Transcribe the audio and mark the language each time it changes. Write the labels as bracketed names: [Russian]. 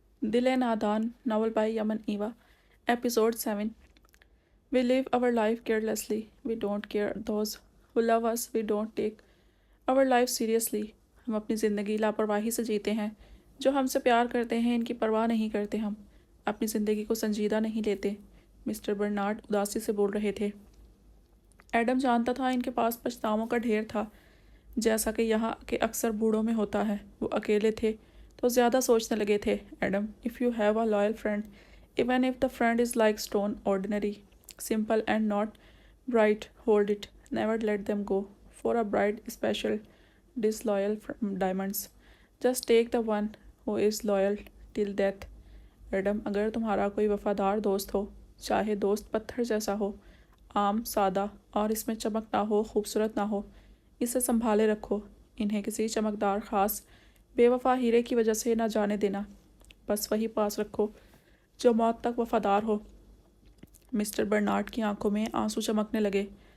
[English] Dil Nadan, novel by Yaman Eva. Episode 7. We live our life carelessly. We don't care those who love us. We don't take our life seriously. [Hindi] हम अपनी ज़िंदगी लापरवाही से जीते हैं. जो हमसे प्यार करते हैं इनकी परवाह नहीं करते हम. अपनी ज़िंदगी को संजीदा नहीं लेते. मिस्टर बर्नार्ड उदासी से बोल रहे थे. एडम जानता था इनके पास पछतावों का ढेर था. जैसा कि यहाँ के अक्सर बूढ़ों में होता है. वो अकेले थे तो ज़्यादा सोचने लगे थे. [English] Adam, if you have a loyal friend, even if the friend is like stone, ordinary, simple and not bright, hold it. Never let them go for a bright, special, disloyal diamonds. Just take the one who is loyal till death. [Hindi] Adam, अगर तुम्हारा कोई वफादार दोस्त हो, चाहे दोस्त पत्थर जैसा हो, आम, सादा और इसमें चमक ना हो, खूबसूरत ना हो, इसे संभाले रखो. इन्हें किसी चमकदार ख़ास बेवफा हीरे की वजह से ना जाने देना. बस वही पास रखो जो मौत तक वफादार हो. मिस्टर बर्नार्ड की आंखों में आंसू चमकने लगे.